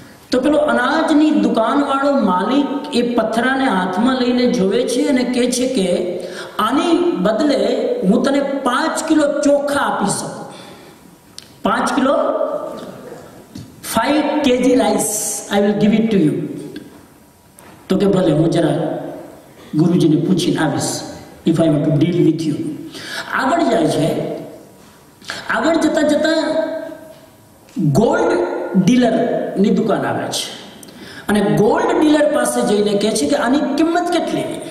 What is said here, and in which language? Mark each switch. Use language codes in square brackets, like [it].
[gu] તો પેલો અનાજની દુકાન વાળો માલિક એ પથ્થરાને હાથમાં લઈને જોવે છે અને કહે છે કે આની બદલે હું તને 5 કિલો ચોખા આપી શકું. 5 kilo [en] 5 kg rice I will give it to you. [gu] તો કે ભલે, હું જરા ગુરુજીને પૂછીને આવીશ, [en] if I want to deal with you. [gu] આગળ જાય છે. આગળ જતા જતા ગોલ્ડ ડીલરની દુકાન આવે છે અને ગોલ્ડ ડીલર પાસે જઈને કહે છે કે આની કિંમત કેટલી.